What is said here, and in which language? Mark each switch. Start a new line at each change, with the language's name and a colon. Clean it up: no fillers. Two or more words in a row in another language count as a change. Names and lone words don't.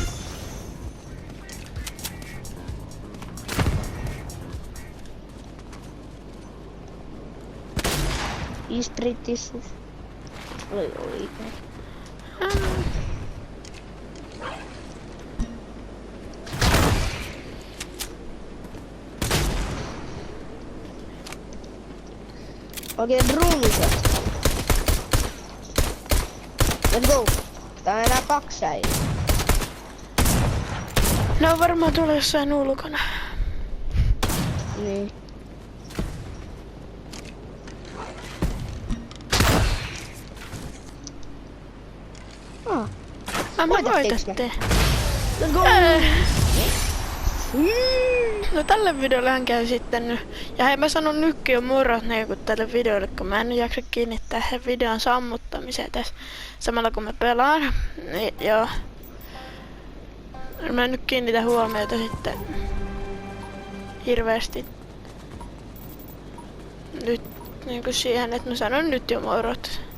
Finnish: Isprittissus. Oli oikein. Oikein runsat.
English: Let's go.
Finnish: Tää on enää 2 säiliä. Ne on varmaan tuolla jossain ulkona. Niin. Me Voitattiinks me? voitettiin.
English: Let's go.
Finnish: No tälle videollehan käy sitten nyt. Ja hei, mä sanon nytkin jo morot niinku tälle videolle, kun mä en jaksa kiinnittää sen videon sammuttamiseen tässä samalla kun mä pelaan. Niin joo. Mä en nyt kiinnitä huomiota sitten hirveästi nyt niinku siihen, että mä sanon nyt jo morot.